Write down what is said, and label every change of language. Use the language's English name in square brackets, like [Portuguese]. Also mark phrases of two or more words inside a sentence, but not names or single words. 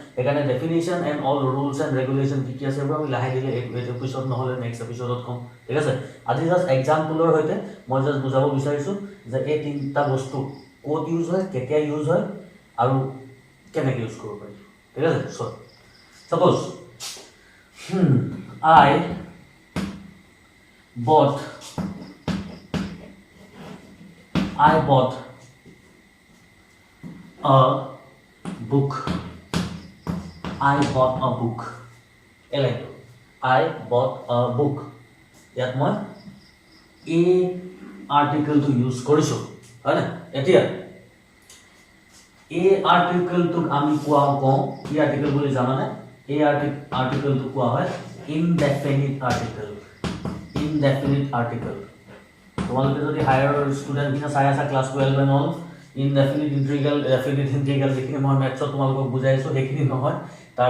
[Assamese] সেইকাৰণে [English] definition and all rules and regulation [Assamese] কি আছে এইবোৰ আমি লাহে ধীৰে এইটো এপিসোড নহ'লে নেক্সট এপিসোডত কম ঠিক আছে আজি জাষ্ট এক্সাম্পলৰ সৈতে মই জাষ্ট বুজাব বিচাৰিছোঁ যে এই তিনিটা বস্তু ক'ত ইউজ হয় কেতিয়া ইউজ হয় আৰু কেনেকৈ ইউজ কৰিব পাৰি ঠিক আছে [English] Suppose I bought a book. I bought a book. I bought a book. [Assamese] ইয়াত মই [English] a article to use [Assamese] কৰিছো হয় না এতিয়া এই আৰ্টিকেলটোক আমি কোৱা কওঁ কি আৰ্টিকেল বুলি জানানে এই আৰ্টিকেলটো কোৱা হয় [English] indefinite article [Assamese] তোমালোকে যদি [English] higher student [Assamese] কিনা চাই আছা [English] class 12 and all indefinite integral definite integral [Assamese] যিখিনি মই মেথছত তোমালোকক বুজাইছোঁ সেইখিনি নহয় তাৰ